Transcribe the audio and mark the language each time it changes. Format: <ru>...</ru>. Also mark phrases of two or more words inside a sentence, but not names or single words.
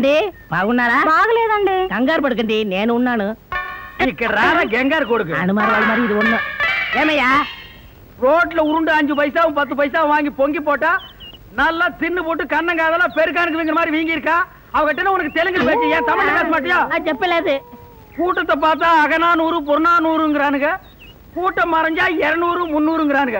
<te>ఏమండి బాగున్నారా? బాగలేదండి. కంగారు పడకండి, నేను ఉన్నాను. ఇక్కడ రారా గంగారు కొడుకు అనుమానం వాళ్ళ మరి ఇది ఉన్నా ఏమయ్యా?</te> <ta>ரோட்ல உருண்டு 5 பைசாவும் 10 பைசாவும் வாங்கி பொங்கி போட்டா நல்லா தின்னு போட்டு கண்ணங்க அதெல்லாம் பெருக்கானுக்கு வீங்கிற மாதிரி வீங்கி இருக்கா. அவகிட்ட உனக்கு தெலுங்கு பேச்சு, ஏன் தமிழ்ல பேச மாட்டியா?</ta> <te>చెప్పలేదు.</te> <ta>கூட்டத்தை பார்த்தா அகநானூறு புறநானூறுங்கிறானுங்க, கூட்டம் மறைஞ்சா 200 300ங்கிறானுங்க.</ta>